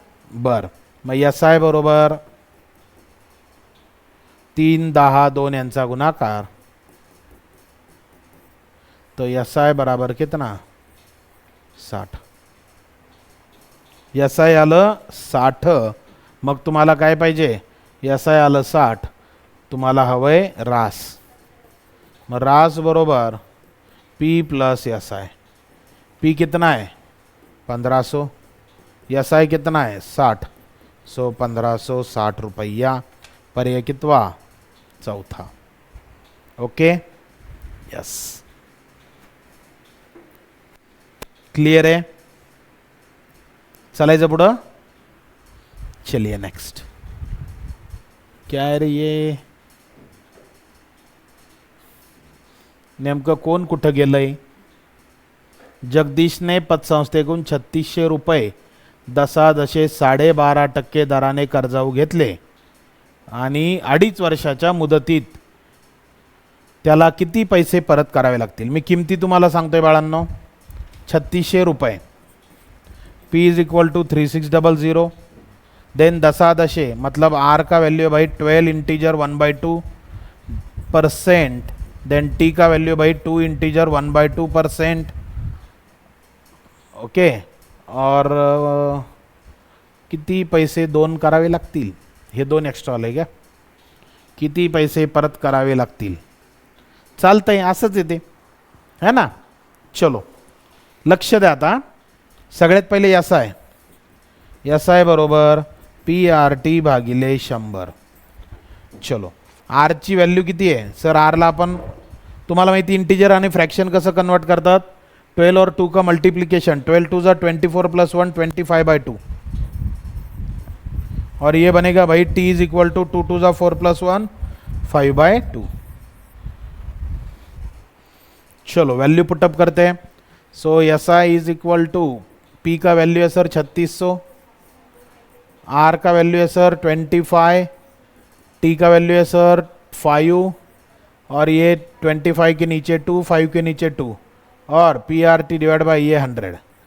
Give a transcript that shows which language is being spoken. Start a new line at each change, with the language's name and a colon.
Marathi: बरं, मग S I बरोबर 3 10 2 यांचा गुणाकार,
Hindi: तो एस आय बराबर कितना?
Marathi: 60। एस आय आलं 60, मग तुम्हाला काय पाहिजे? एस आय आलं 60, तुम्हाला हवंय रास। मग रास बरोबर P plus S I.
Hindi: P कितना है? 1500। एस आई कितना है? 60।
Marathi: सो 1560 रुपया। पर्याय कितवा? चौथा।
Hindi: ओके, यस, क्लियर है?
Marathi: चलायचं पुढं।
Hindi: चलिए नेक्स्ट। क्या है रे ये?
Marathi: नेमकं कोण कुठं गेलंय? जगदीशने पतसंस्थेकडून 3600 रुपये 12.5% दराने कर्जाऊ घेतले आणि 2.5 वर्षाच्या मुदतीत त्याला किती पैसे परत करावे लागतील? मी किमती तुम्हाला सांगतोय बाळांनो।
Hindi: 3600 रुपये, P is equal to 3600, then 10 मतलब R का वैल्यू भाई 12 इंटीजर 1/2%, देन T का वैल्यू भाई 2 इंटीजर 1/2%।
Marathi: ओके, और किती पैसे दोन करावे लागतील? हे दोन एक्स्ट्रा आले का? किती पैसे परत करावे लागतील? चालतंय, असंच येते है ना। चलो लक्ष द्या आता। सगळ्यात पहिले एस आय, एस आय बरोबर PRT भागिले 100। चलो, आर ची व्हॅल्यू किती आहे? सर आरला आपण, तुम्हाला माहिती इंटीजर आणि फ्रॅक्शन कसं कन्वर्ट करतात?
Hindi: 12 और 2 का मल्टीप्लिकेशन, 12 2 जा 24 प्लस 1 25/2, और ये बनेगा भाई T इज इक्वल टू 2 2 जा 4 प्लस 1 5/2। चलो वैल्यू पुटअप करते हैं। सो S I is equal to, P का वैल्यू है सर 3600, आर का वैल्यू है सर 25, टी का वैल्यू है सर 5, और ये 25 के नीचे 2, 5 के नीचे 2, और PRT डिवाइड बाई ये 100।